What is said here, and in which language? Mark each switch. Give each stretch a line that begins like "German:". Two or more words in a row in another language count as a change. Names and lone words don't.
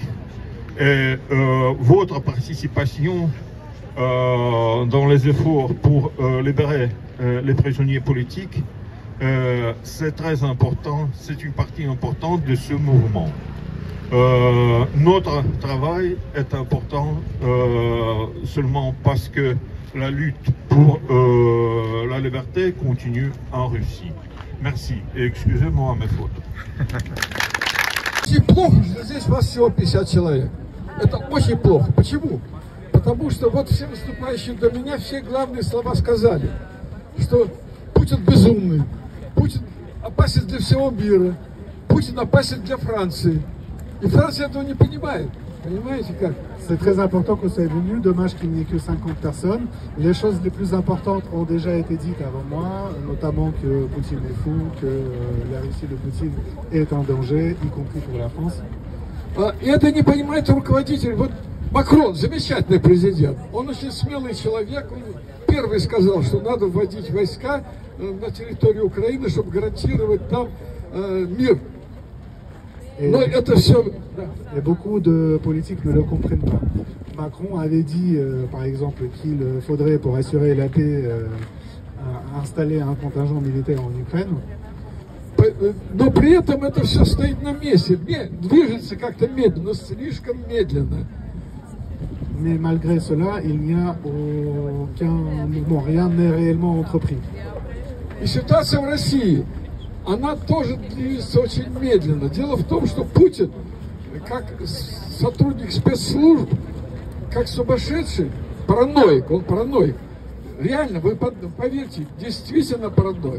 French: Et votre participation dans les efforts pour libérer les prisonniers politiques, c'est très important, c'est une partie importante de ce mouvement. Notre travail est important seulement parce que la lutte pour la liberté continue en Russie. Merci et excusez-moi mes fautes.
Russian: Очень плохо, что здесь вас всего 50 человек. Это очень плохо. Почему? Потому что вот все выступающие до меня все главные слова сказали, что Путин безумный, Путин опасен для всего мира, Путин opasен для Франции. Et Франция этого не понимает. Понимаете как?
French: C'est très important que vous soyez venu. Dommage qu'il n'y ait que 50 personnes. Les choses les plus importantes ont déjà été dites avant moi, notamment que Poutine est fou, que la Russie de Poutine est en danger, y compris pour la France.
Russian: И это не понимает руководитель. Вот Макрон, замечательный президент. Он очень смелый человек. Он первый сказал, что надо вводить войска на территорию Украины, чтобы гарантировать там мир. Но это все...
French: Et beaucoup de politiques ne le comprennent pas. Macron avait dit, par exemple, qu'il faudrait, pour assurer la paix, installer un contingent militaire en Ukraine.
Russian: Но при этом это все стоит на месте, движется как-то медленно, слишком медленно.
French: Mais malgré cela, il n'y a aucun mouvement, rien n'est réellement entrepris.
Russian: И ситуация в России, она тоже движется очень медленно. Дело в том, что Путин, как сотрудник спецслужб, как сумасшедший, параноик, он параноик. Реально, вы поверьте, действительно параноик.